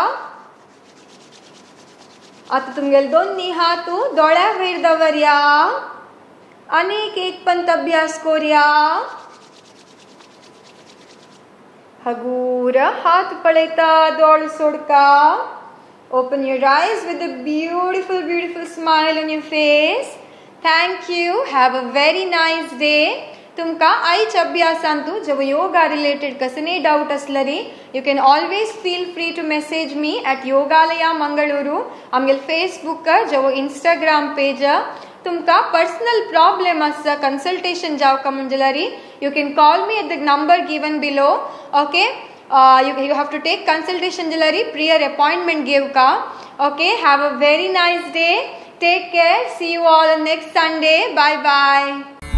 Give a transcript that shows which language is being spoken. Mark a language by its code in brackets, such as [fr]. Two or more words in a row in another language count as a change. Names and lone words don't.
[kok] आता तुमगेल दोन्ही हात दोळ्या वयर दवरया. अनेक एक पंत अभ्यास कोरिया. हगूर हाथ पळयता दोळ सोडका. [en] Open your eyes with a beautiful, beautiful smile on your face. Thank you. Have a very nice day. [kok] तुमका आयच अभ्यासांतू जब [en] yoga related [kok] कसने डाउट असलरी [en] you can always feel free to message me at योगालया मंगळूरू. [kok] आमगेल फेसबुक जब इंस्टाग्राम पेज. [en] तुमका personal problem आसा कंसल्टेशन [kok] जावका मंजलरी [en] you can call me at the number given below. ओके you have to take consultation जलरी prior appointment घेवका. Okay, have a very nice day. Take care. See you all on next Sunday. Bye bye.